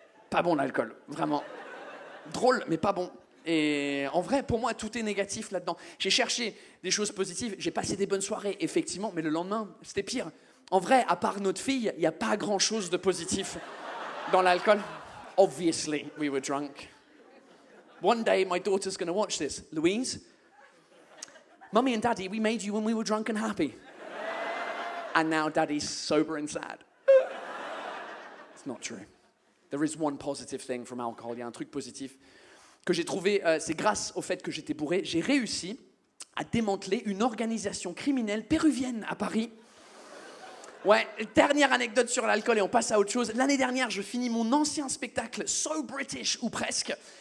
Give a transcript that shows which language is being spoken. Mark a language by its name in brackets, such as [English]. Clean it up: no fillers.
[French] Pas bon l'alcool, vraiment. Drôle, mais pas bon. Et en vrai, pour moi, tout est négatif là-dedans. J'ai cherché des choses positives, j'ai passé des bonnes soirées, effectivement, mais le lendemain, c'était pire. En vrai, à part notre fille, il n'y a pas grand-chose de positif dans l'alcool. [English] Obviously, we were drunk. One day, my daughter's going to watch this. Louise, Mummy and Daddy, we made you when we were drunk and happy. And now Daddy's sober and sad. It's not true. There is one positive thing from alcohol. [French] Il y a un truc positif que j'ai trouvé, c'est grâce au fait que j'étais bourré, j'ai réussi à démanteler une organisation criminelle péruvienne à Paris. Ouais, dernière anecdote sur l'alcool et on passe à autre chose. L'année dernière, je finis mon ancien spectacle So British, ou presque.